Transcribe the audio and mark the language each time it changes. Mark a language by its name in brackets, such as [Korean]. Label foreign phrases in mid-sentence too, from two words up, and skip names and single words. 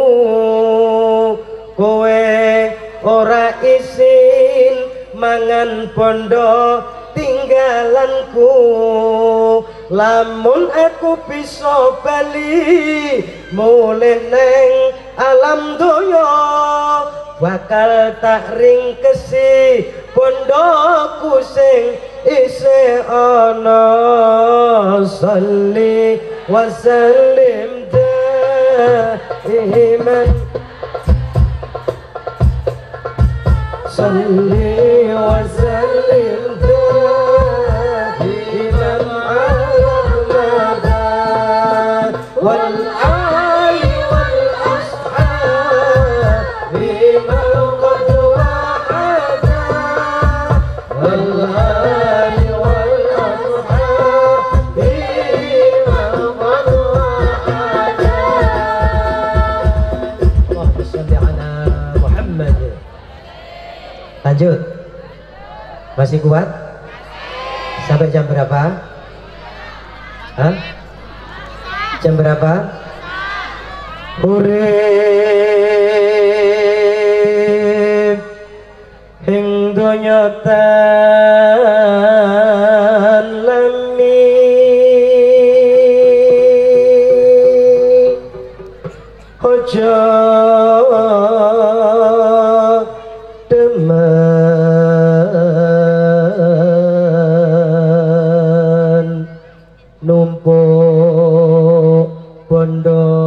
[Javanese] kowe ora isin mangan bondo tinggalanku, lamun aku bisa bali mulih neng alam doyo, bakal tak ringkesi pondokku sing isih ana. [Arabic] صل وسلم دائما، صل وسلم دائما على المدى والآل والأصحاب من قد وحدا والآل والأصحاب من قد وحدا wal ali wal ashabi man qad wahada. اللهم صل على محمد. [Indonesian] Lanjut. Masih kuat? Sampai jam berapa? Hah? Jam berapa? [Javanese] Urip ing donya talami ojo demen numpuk bondo.